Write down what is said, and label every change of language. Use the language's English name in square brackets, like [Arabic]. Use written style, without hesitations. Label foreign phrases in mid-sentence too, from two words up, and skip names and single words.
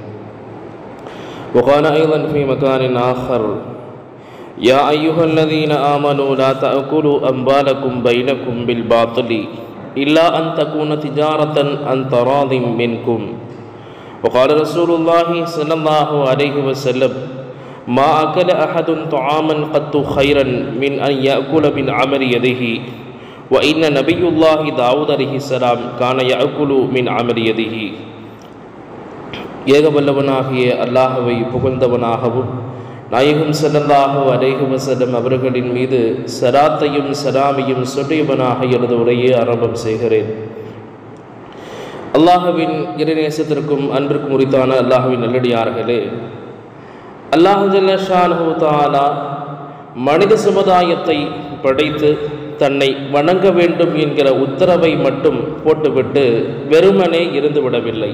[Arabic] وقال أيضا في مكان آخر يا أيها الذين آمنوا لا تأكلوا أموالكم بينكم بالباطل إلا أن تكون تجارة عن تراض منكم. وقال رسول الله صلى الله عليه وسلم ما أكل أحد طعاما قط خيرا من أن يأكل من عمل يده وإن نبي الله داود عليه السلام كان يأكل من عمل يده. [Tamil] ஏகவல்லவனாகிய அல்லாஹ்வை புகழ்ந்தவனாகவும் நாயகம் [Arabic] صلى الله عليه وسلم [Tamil] அவர்களின் மீது ஸலாத்தையும் ஸலாமையும் சொல்லியவனாக எனது உரையை ஆரம்பம் செய்கிறேன். அல்லாஹ்வின் இறைநேசத்திற்கும் அன்பிற்கும் உரித்தான அல்லாஹ்வின் நல்லடியார்களே, [Arabic] الله جل شأنه تعالى [Tamil] மனித சமுதாயத்தை படைத்து தன்னை வணங்க வேண்டும் என்கிற உத்தரவை மட்டும் போட்டுவிட்டு வெறுமனே இருந்துவிடவில்லை.